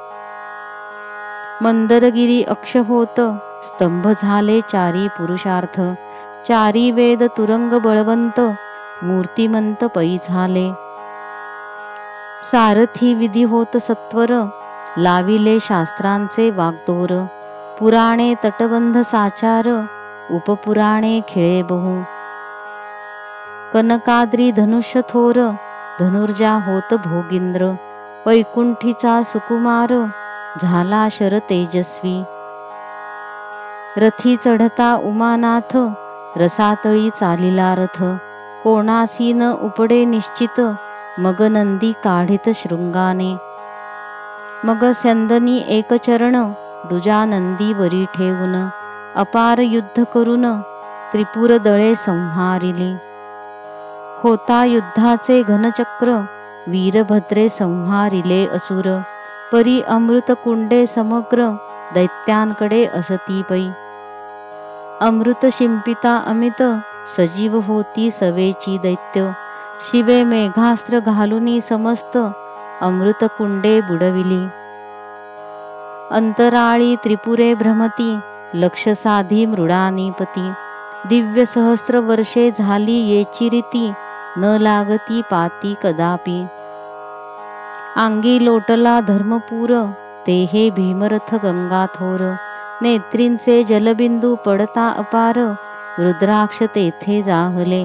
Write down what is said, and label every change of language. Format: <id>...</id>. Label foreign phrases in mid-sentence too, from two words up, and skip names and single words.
<mr>मंदरगिरी अक्ष होत स्तंभ झाले चारी पुरुषार्थ. चारी वेद तुरंग बळवंत मूर्तिमंत पै झाले. सारथी विधी होत सत्वर लाविले शास्त्रांचे वाग्दोर. पुराणे तटबंध साचार उपपुराणे खेळे बहु. कनकाद्री धनुष्य थोर धनुर्जा होत भोगिंद्र. वैकुंठीचा सुकुमार झाला शर तेजस्वी. रथी चढता उमानाथ रसातळी चालिला रथ. कोणासी न उपडे निश्चित मग नंदी काढित शृंगाने. मग स्यंदनी एक चरण दुजा नंदी वरी ठेवून. अपार युद्ध करून त्रिपुर दळे संहारिली. होता युद्धाचे घनचक्र वीरभद्रे संहारिले असुर. परी अमृत कुंडे समग्र दैत्यांकडे असती पै. अमृत शिंपिता अमित सजीव होती सवेची दैत्य. शिवे मेघास्त्र घालुनी समस्त अमृत कुंडे बुडविली. अंतराळी त्रिपुरे भ्रमती लक्ष साधी मृडानीपती. दिव्य सहस्त्र वर्षे झाली येची रीती न लागती पाती कदापि. अंगी लोटला धर्मपूर ते हे भीमरथ गंगाथोर. नेत्रींचे जलबिंदू पडता अपार रुद्राक्ष तेथे जाहले.</mr>